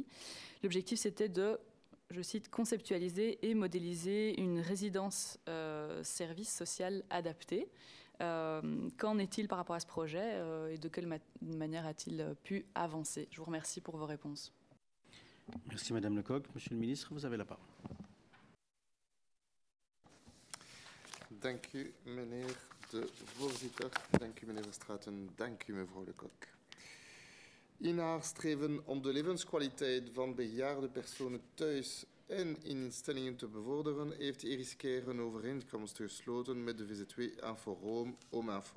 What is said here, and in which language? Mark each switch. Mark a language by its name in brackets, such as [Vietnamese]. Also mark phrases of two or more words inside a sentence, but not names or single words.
[French] L'objectif, c'était de, je cite, conceptualiser et modéliser une résidence service social adaptée. Qu'en est-il par rapport à ce projet et de quelle manière a-t-il pu avancer? Je vous remercie pour vos réponses. Merci Madame Lecoq. Monsieur le Ministre, vous avez la parole. [Dutch] Dank u, meneer de voorzitter. Dank u, meneer Verstraeten. Dank u, mevrouw Lecoq. In haar streven om de levenskwaliteit van bejaarde personen thuis en in instellingen te bevorderen, heeft Iris Keir een overeenkomst gesloten met de VZW Inforoom Ominfo.